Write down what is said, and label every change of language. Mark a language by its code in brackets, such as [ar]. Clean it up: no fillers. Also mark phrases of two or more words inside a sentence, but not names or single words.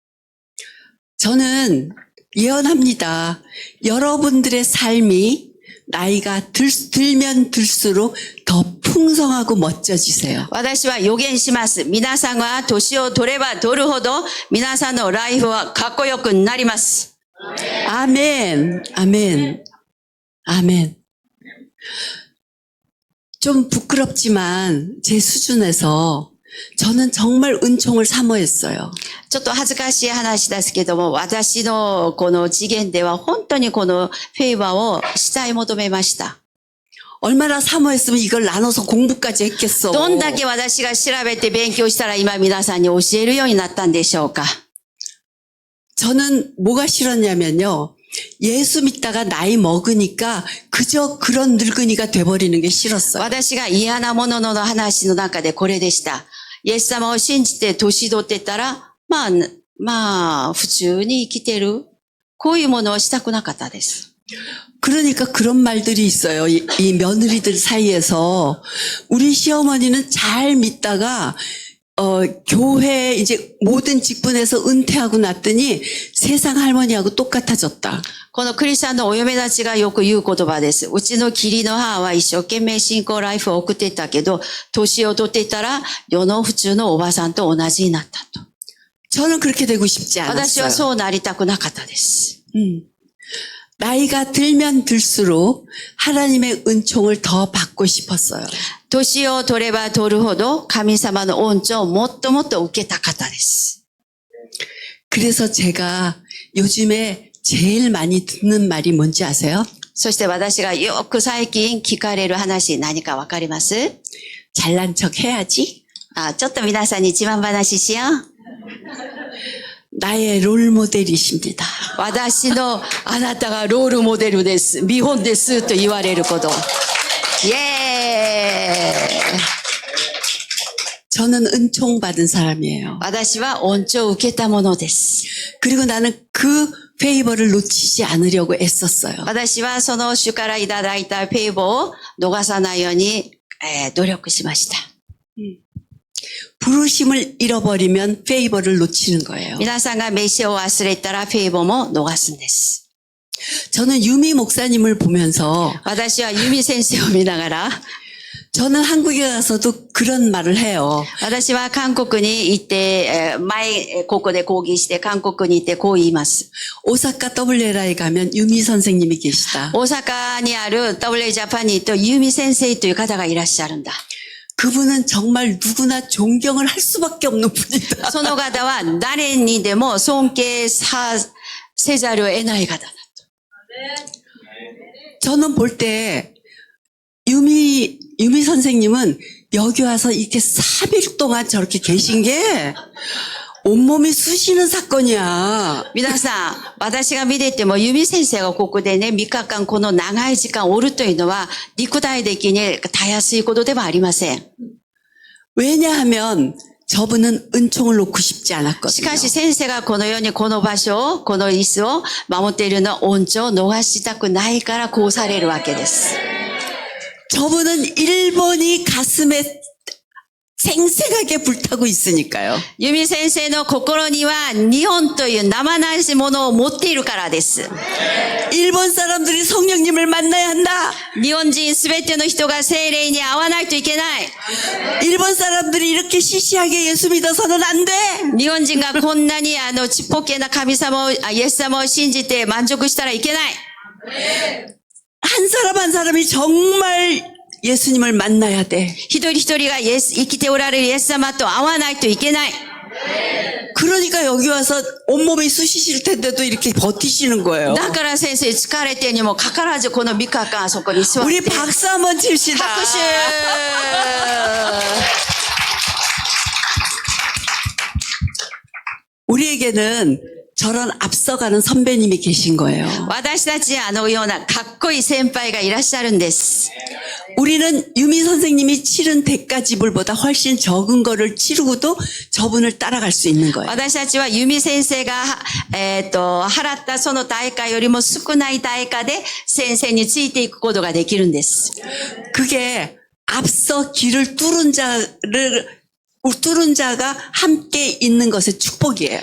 [ko] 저는 예언합니다. 여러분들의 삶이 나이가 들면 들수록 더 풍성하고 멋져지세요. [ja] 私は予言します。皆さんが年を取れば取るほど皆さんのライフはかっこよくなります。 [ko] 아멘, 아멘, 아멘. 좀 부끄럽지만 제 수준에서 저는 정말 은총을 사모했어요. [ja] ちょっと恥ずかしい話ですけども、私のこの次元では本当にこのフェイバーをしたい求めました。 [ko] 얼마나 사모했으면 이걸 나눠서 공부까지 했겠어. [ja] どんだけ私が調べて勉強したら今皆さんに教えるようになったんでしょうか。 [ko] 저는 뭐가 싫었냐면요. 예수 믿다가 나이 먹으니까 그저 그런 늙은이가 돼버리는 게 싫었어요. [ja] 私が嫌なものの話の中でこれでした。イエス様を信じて年取ってたら、まあ、普通に生きてる。こういうものをしたくなかったです。 [ko] 그러니까 그런 말들이 있어요. 이 며느리들 사이에서 우리 시어머니는 잘 믿다가 교회 이제 모든 직분에서 은퇴하고 났더니 세상 할머니하고 똑같아졌다. [ja] このクリスチャンのお嫁たちがよく言う言葉です。うちの義理の母は一生懸命信仰ライフを送っていたけど、年を取っていたら世の普通のおばさんと同じになったと。 [ko] 저는 그렇게 되고 싶지 [ja] 私は [ko] 않았어요. [ja] そうなりたくなかったです。 [ko] 나이가 들면 들수록 하나님의 은총을 더 받고 싶었어요. [ja] 年を取れば取るほど神様の恩寵をもっともっと受けたかったです。 [ko] 그래서 제가 요즘에 제일 많이 듣는 말이 뭔지 아세요? [ja] そして私がよく最近聞かれる話何かわかります？ [ko] 잘난 척 해야지. [ja] ちょっと皆さんに自慢話しよう。 [ko] 나의 롤 모델이십니다. [ja] 私のあなたがロールモデルです。見本ですと言われること。イエーイ。 [ko] 저는 은총 받은 사람이에요. [ja] 私は恩寵を受けたものです。 [ko] 그리고 나는 그 페이버를 놓치지 않으려고 애썼어요. [ja] 私はその主からいただいたペイボを逃さないように、努力しました。 [ko] 부르심을 잃어버리면 페이버를 놓치는 거예요. [ja] 皆さんが召しを忘れたらペイボも逃すんです。 [ko] 저는 유미 목사님을 보면서 [ja] 私はユミ先生を見ながら、 [ko] 저는 한국에 가서도 그런 말을 해요. [ja] 私は韓国に行って、前、ここで講義して韓国に行ってこう言います。 [ko] 오사카 WLA에 가면 유미 선생님이 계시다. [ja] 大阪にある WA ジャパンに行くとユミ先生という方がいらっしゃるんだ。 [ko] 그분은 정말 누구나 존경을 할 수밖에 없는 분이다. [ja] その方は誰にでも尊敬せざるを得ない方だ。 [ko] 저는 볼 때 유미 선생님은 여기 와서 이렇게 3일 동안 저렇게 계신 게 온몸이 쑤시는 사건이야. [ja] 皆さん、私が見ていても、ユミ先生がここでね、3日間この長い時間おるというのは、肉体的にたやすいことではありません。 [ko] 왜냐하면 저분은 은총을 놓고 싶지 [ja] し [ko] 않았거든요. [ja] かし先生がこのようにこの場所を、この椅子を守っているのは恩寵を逃したくないからこうされるわけです。 [ko] 저분은 일본이 가슴에 생생하게 불타고 있으니까요. [ja] ユミ先生の心には日本という生なしものを持っているからです。 [ko] 일본 사람들이 성령님을 만나야 한다. [ja] 日本人すべての人が聖霊に会わないといけない。 [ko] 일본 사람들이 이렇게 시시하게 예수 믿어서는 안 돼. [ja] 日本人がこんなにちっぽけな神様を、イエス様を信じて満足したらいけない。 [ko] 한 사람 한 사람이 정말 예수님을 만나야 돼. [ja] 一人一人が生きておられるイエス様と会わないといけない。 [ko] 그러니까 여기 와서 온몸이 쑤시실 텐데도 이렇게 버티시는 거예요. [ja] だから先生疲れてにもかかわらずこの3日間あそこに座って。 [ko] 우리 박수 한번 칩시다. [ja] 拍手 [ko] 우리에게는 저런 앞서가는 선배님이 계신 거예요. [ja] 私たちのようなかっこいい先輩がいらっしゃるんです。 [ko] 우리는 유미 선생님이 치른 대가 지불보다 훨씬 적은 거를 치르고도 저분을 따라갈 수 있는 거예요. [ja] 私たちはユミ先生が、払ったその代価よりも少ない代価で先生についていくことができるんです。 [ko] 그게 앞서 길을 뚫은 자가 함께 있는 것의 축복이에요.